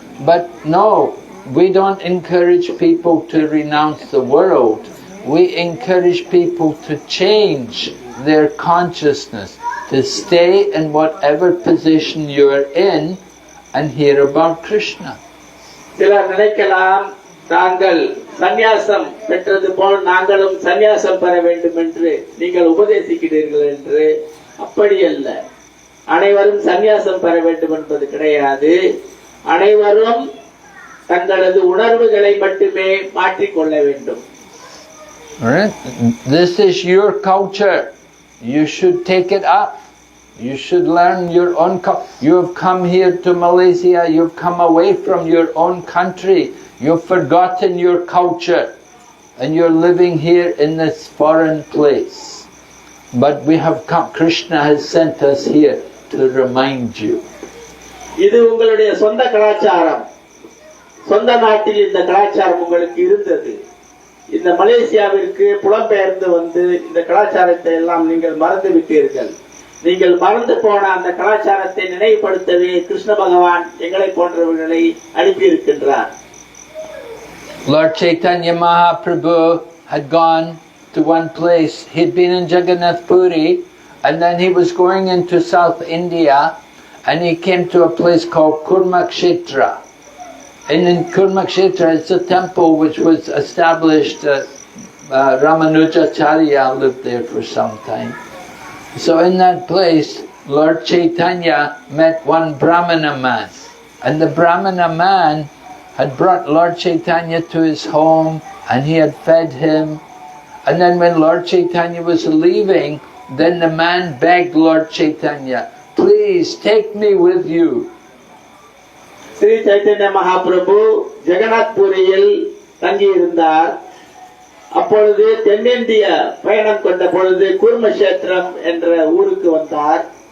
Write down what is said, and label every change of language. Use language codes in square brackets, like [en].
[en] But no, we don't encourage people to renounce the world. We encourage people to change their consciousness, to stay in whatever position you are in and hear about Krishna. [ta] சிலர் நினைக்கலாம், தாங்கள் சந்நியாசம் பெற்றது போல் நாங்களும் சந்நியாசம் பெற வேண்டும் என்று நீங்கள் உபதேசிக்கிறீர்கள் என்று. அப்படி அல்ல. அனைவரும் சந்நியாசம் பெற வேண்டும் என்பது கிடையாது. அனைவரும் தங்களது உணர்வுகளை மட்டுமே மாற்றிக்கொள்ள வேண்டும். [en] This is your culture. You should take it up. You should learn your own you have come here to Malaysia, you've come away from your own country, you've forgotten your culture, and you're living here in this foreign place. But we have come, Krishna has sent us here to remind you. [ta] இது உங்களுடைய சொந்த கலாச்சாரம். சொந்த நாட்டில் இந்த கலாச்சாரம் உங்களுக்கு இருந்தது. இந்த மலேசியாவிற்கு புலம்பெயர்ந்து வந்து இந்த கலாச்சாரத்தை எல்லாம் நீங்கள் மறந்து விட்டீர்கள். நீங்கள் மறந்து போன அந்த கலாச்சாரத்தை நினைவுபடுத்தவே கிருஷ்ண பகவான் எங்களை போன்றவர்களை அனுப்பி இருக்கின்றார். [en] Lord Chaitanya Mahaprabhu had gone to one place. He'd been in Jagannath Puri, and then he was going into South India, and he came to a place called Kurmakshetra. And in Kurmakshetra, it's a temple which was established. Ramanujacharya lived there for some time. So in that place, Lord Chaitanya met one Brahmana man, and the Brahmana man had brought Lord Chaitanya to his home, and he had fed him. And then when Lord Chaitanya was leaving, then the man begged Lord Chaitanya, "Please take me with you." [ta] Sri Chaitanya Mahaprabhu Jagannath பூரியில் தங்கியிருந்தார். அப்பொழுது தென்னிந்திய பயணம் கொண்ட பொழுது கூர்மக்ஷேத்திரம் என்ற ஊருக்கு வந்தார்.